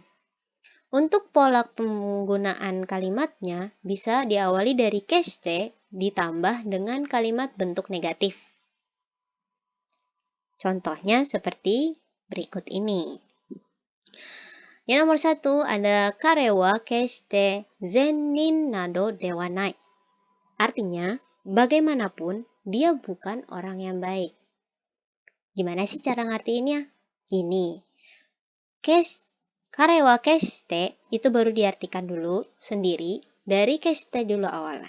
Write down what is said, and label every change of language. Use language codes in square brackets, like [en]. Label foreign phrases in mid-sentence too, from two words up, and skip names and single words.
[id] Untuk pola penggunaan kalimatnya bisa diawali dari keste ditambah dengan kalimat bentuk negatif. Contohnya seperti berikut ini. [ja] Yang nomor 1 ada 彼は決して善人などではない. [id] Artinya, bagaimanapun dia bukan orang yang baik. Gimana sih cara ngartiinnya? Gini, [ja] 彼は決して [id] itu baru diartikan dulu sendiri dari keshite dulu awalnya.